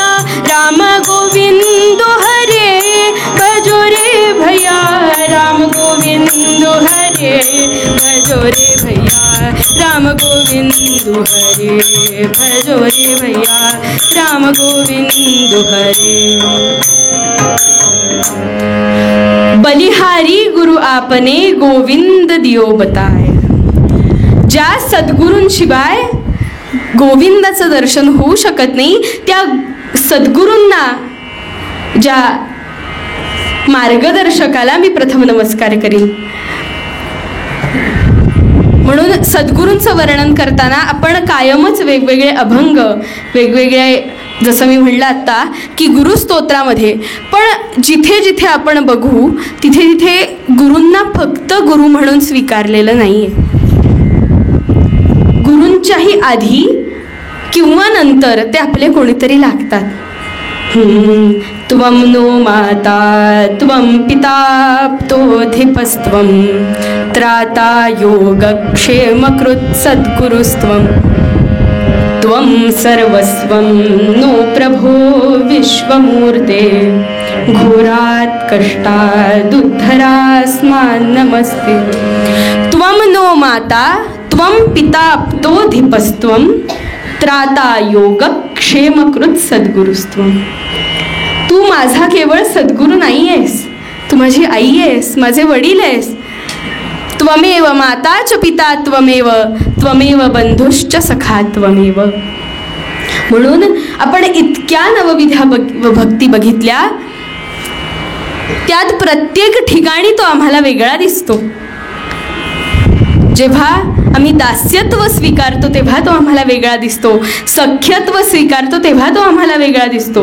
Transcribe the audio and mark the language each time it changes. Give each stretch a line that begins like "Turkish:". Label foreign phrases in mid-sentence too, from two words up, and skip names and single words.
Hindi: राम गोविंद हरे, भजो रे भैया राम गोविंद हरे, भजो रे भैया राम गोविंद हरे, भजो रे भैया राम गोविंद हरे. बलिहारी गुरु आपने गोविंद दियो बताय.
Marathi: ज्या सद्गुरूंशिवाय गोविंदाचं दर्शन होऊ शकत नाही, त्या सद्गुरूंना, ज्या मार्गदर्शकाला मी प्रथम नमस्कार करीन. म्हणून सद्गुरूंचं वर्णन करताना आपण कायमच वेगवेगळे अभंग, वेगवेगळे, जसं मी म्हणलं आत्ता की गुरुस्तोत्रामध्ये, पण जिथे जिथे आपण बघू तिथे तिथे गुरूंना फक्त गुरु म्हणून स्वीकारलेलं नाही आहे. गुरूंच्याही आधी किंवा नंतर ते आपले कोणीतरी लागतात.
Sanskrit: त्वं नो माता त्वं पिता तोधिपस्त्वं, त्राता योगक्षेमकृत् सद्गुरुस्त्वं, त्वं सर्वस्वं नो प्रभो विश्वमूर्ते, घोरात् कष्टादुद्धरास्मान् नमस्ते. त्वं नो माता त्वं पिता तोधिपस्त्वं, त्राता योग क्षेमकृत सद्गुरुस्त्वं.
Marathi: तू माझा केवळ सद्गुरू नाही आहेस, तू माझी आई आहेस, माझे वडील आहेस.
Sanskrit: त्वमेव माता च पिता त्वमेव, त्वमेव बंधुश्च सखा त्वमेव.
Marathi: म्हणून आपण इतक्या नवविधा भक्ती बघितल्या, त्यात प्रत्येक ठिकाणी तो आम्हाला वेगळा दिसतो. जेव्हा आम्ही दास्यत्व स्वीकारतो तेव्हा तो आम्हाला वेगळा दिसतो, सख्यत्व स्वीकारतो तेव्हा तो आम्हाला वेगळा दिसतो.